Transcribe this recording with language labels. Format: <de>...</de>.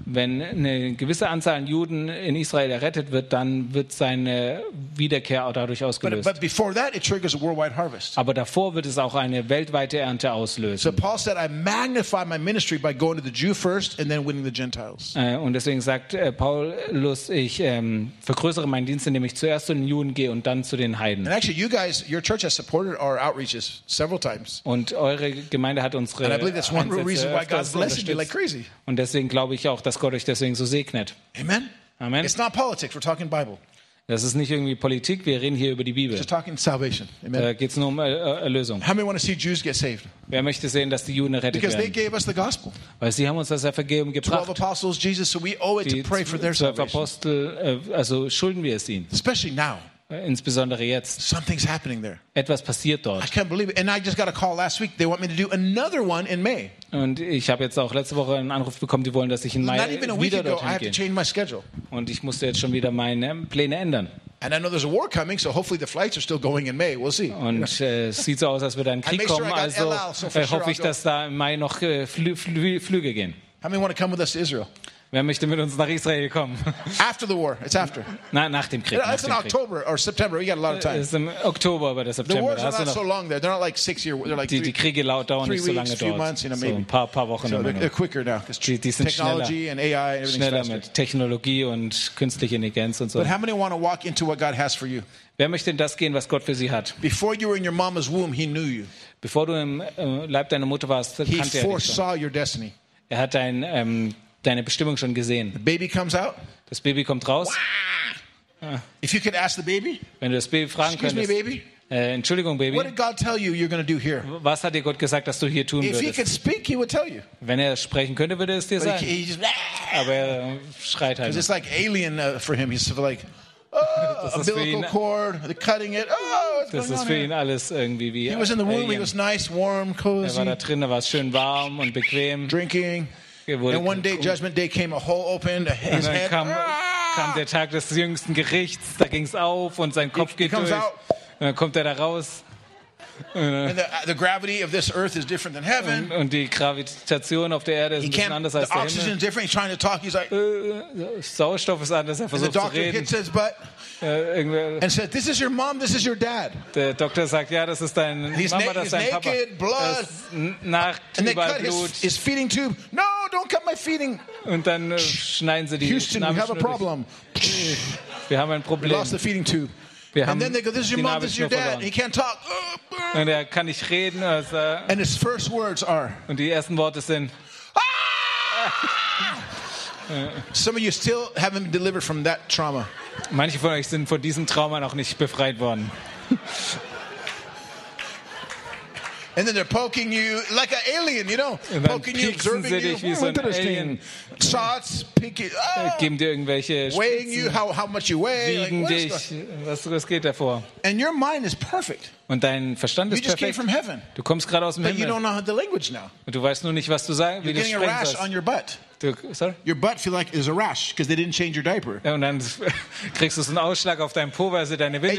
<de>Wenn eine gewisse Anzahl an Juden in Israel errettet wird, dann wird seine Wiederkehr auch dadurch ausgelöst.</de> <en>But before that, it triggers a worldwide harvest.</en> <de>Aber davor wird es auch eine weltweite zweite Ernte auslösen.</de> <en>So Paul said, I magnify my ministry by going to the Jew first and then winning the Gentiles.</en> <de>Und deswegen sagt Paulus, ich vergrößere meinen Dienst, indem ich zuerst zu den Juden gehe und dann zu den Heiden.</de> <en>And actually, you guys, your church has supported our outreaches several times.</en> <de>Und eure Gemeinde hat unsere</de> <en>And I believe that's one real reason why God's blessed you like crazy.</en> <de>Und deswegen glaube ich auch, dass Gott euch deswegen so segnet.</de> <en>Amen.</en> <de>Amen.</de> <en>It's not politics. We're talking Bible.</en> <de>Das ist nicht irgendwie Politik, wir reden hier über die Bibel.</de> <en>Just talking salvation.</en> <de>Amen. Da geht es nur um Erlösung.</de> <en>How many want to see Jews get saved?</en> <de>Wer möchte sehen, dass die Juden errettet</de> <en>Because They gave us the gospel.</en> <de>Weil sie haben uns das Evangelium gebracht.</de> <en>12 Apostles, Jesus, so we owe it to pray for their salvation.</en> <de>Apostel, also schulden wir es ihnen.</de> <en>Especially now.</en> <de>Insbesondere jetzt.</de> <en>Something's happening there.</en> <de>Etwas passiert dort.</de> <en>I can't believe it. And I just got a call last week. They want me to do another one in May.</en> <de>Und ich habe jetzt auch letzte Woche einen Anruf bekommen. Die wollen, dass ich in Mai wieder dorthin gehe.</de> <en>I have to change my schedule.</en> <de>Und ich musste jetzt schon wieder meine Pläne ändern.</de> <en>And I know there's a war coming, so hopefully the flights are still going in May. We'll see.</en> <de>Und sieht so aus, als würde ein Krieg kommen. Also hoffe ich, dass da im Mai noch Flüge gehen.</de> <en>How many want to come with us to Israel?</en> <de>Wer möchte mit uns nach Israel kommen?</de> <en>After the war, it's after.</en> <de>Nein, nach dem Krieg.</de> <en>It's in October or September. We got a lot of time.</en> <de>Es ist im Oktober oder September.</de> <en>The wars are not so long there. They're not like 6 years. They're like</en> <de>Die Kriege dauern nicht so lange dort.</de> <en>Months, you know,</en> <de>so ein paar Wochen.</de> <en>So they're quicker now.</en> <de>Die sind</de> <en>technology</en> <de>schneller.</de> <en>And AI, everything's</en> <de>schneller</de> <en>faster.</en> <de>Mit Technologie und künstliche Intelligenz und so.</de> <en>But how many want to walk into what God has for you?</en> <de>Wer möchte in das gehen, was Gott für sie hat?</de> <en>Before you were in your mama's womb, He knew you.</en> <de>Bevor du im Leib deiner Mutter warst, kannte er dich.</de> <en>He foresaw your destiny.</en> <de>Er hat dein deine Bestimmung schon gesehen.</de> <en>The baby comes out.</en> <de>Das Baby kommt raus.</de> <en>If you could ask the baby,</en> <de>wenn du das Baby fragen könntest,</de> <en>excuse me, baby.</en> <de>Entschuldigung, Baby.</de> <en>What did God tell you you're going to do here?</en> <de>Was hat dir Gott gesagt, dass du hier tun würdest?</de> <en>If he could speak, he would tell you.</en> <de>Wenn er sprechen könnte, würde es dir</de> <en>But</en> <de>sagen.</de> <en>He just,</en> <de>aber er schreit halt.</de> <en>It's like alien for him. He's like, oh, umbilical cord, the cutting it. Oh,</en> <de>das ist für ihn alles irgendwie wie.</de> <en>He was in the womb. He was nice, warm, cozy.</en> <de>Er war da drin, da war es schön warm und bequem.</de> <en>Drinking. And one day judgment day came, a hole opened, his head</en> <de>kam der Tag des jüngsten Gerichts, da ging's auf und sein Kopf geht durch. Und dann kommt er da raus.</de> <en>And the gravity of this earth is different than heaven.</en> <de>Und die Gravitation auf der Erde ist ein bisschen anders als der Himmel.</de> <en>The oxygen is different. He's trying to talk. He's like,</en> <de>Sauerstoff ist anders. Er versucht zu reden.</de> <en>The doctor hits his butt. And said, "This is your mom. This is your dad."</en> <de>Der Doktor sagt, ja, das ist dein Mama, das ist dein Papa.</de> <en>Naked, blood. And they cut his feeding tube. No, don't cut my feeding.</en> <de>Und dann schneiden sie die</de> <en>Houston, we have a problem.</en> <de>Wir haben ein Problem.</de> <en>Lost the feeding tube. And then they go, "This is your mom. This is your dad." He can't talk.</en> <de>Und er kann nicht reden. Also,</de> <en>and his first words are.</en> <de>Und die ersten Worte sind.</de> <en>Some of you still haven't been delivered from that trauma.</en> <de>Manche von euch sind von diesem Trauma noch nicht befreit worden.</de> <en>And then they're poking you like an alien, you know?</en> <de>Und dann</de> <en>poking you, observing</en> <de>sie dich wie so ein Alien.</de> <en>Shots, pinky,</en> <de>geben dir irgendwelche Spitzen,</de> <en>weighing you, how much you weigh,</en> <de>wiegen</de> <en>like,</en> <de>dich, was geht davor?</de> <en>And your mind is perfect.</en> <de>Und dein Verstand ist</de> <en>you just</en> <de>perfekt.</de> <en>Came from heaven.</en> <de>Du kommst gerade aus dem</de> <en>But</en> <de>Himmel.</de> <en>You don't know the language now.</en> <de>Und du weißt nur nicht, was du sagen, wie</de> <en>You're</en> <de>du sprechen</de> <en>getting a rash on your butt. Sorry? Your butt feel like is a rash because they didn't change your diaper.</en> <de>Ja, und dann kriegst du so einen Ausschlag auf deinem Po, weil sie deine Windel</de>